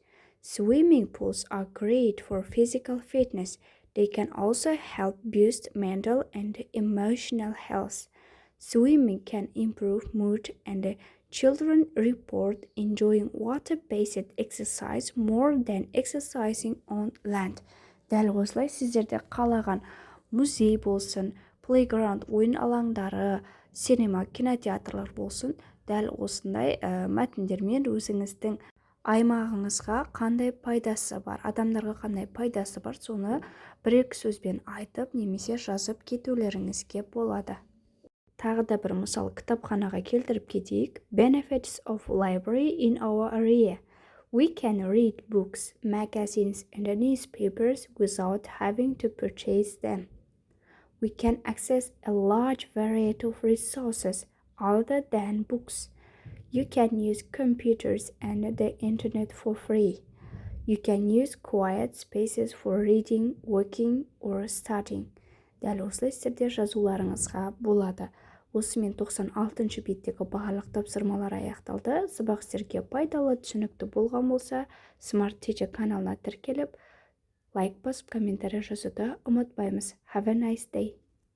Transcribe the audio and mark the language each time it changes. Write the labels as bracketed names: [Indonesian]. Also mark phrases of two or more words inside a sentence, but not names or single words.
[English] Swimming pools are great for physical fitness. They can also help boost mental and emotional health. Swimming can improve mood, and children report enjoying water-based exercise more than exercising on land. [Kazakh] Дәл осылай сіздерде қалаған музей болсын, playground ойын алаңдары, синема, кинотеатрлар болсын, дәл осындай мәтіндермен өзіңіздің аймағыңызға қандай пайдасы бар, адамдарға қандай пайдасы бар, соны бір-екі сөзбен айтып немесе жазып кетулеріңізге болады. Тағы да бір мысал кітапханаға келтіріп кетейік. [English] Benefits of library in our area. We can read books, magazines, and newspapers without having to purchase them. We can access a large variety of resources other than books. You can use computers and the internet for free. You can use quiet spaces for reading, working, or studying. [Kazakh] Дәл осылай сіздерде жазуларыңызға болады. Осымен 96-шы беттегі бағалық тапсырмалар аяқталды. Сабақ сіздерге пайдалы, түсінікті болған болса, Smart Teacher каналына тіркеліп, лайк басып, комментарий жазуды ұмытпаймыз. [English] Have a nice day.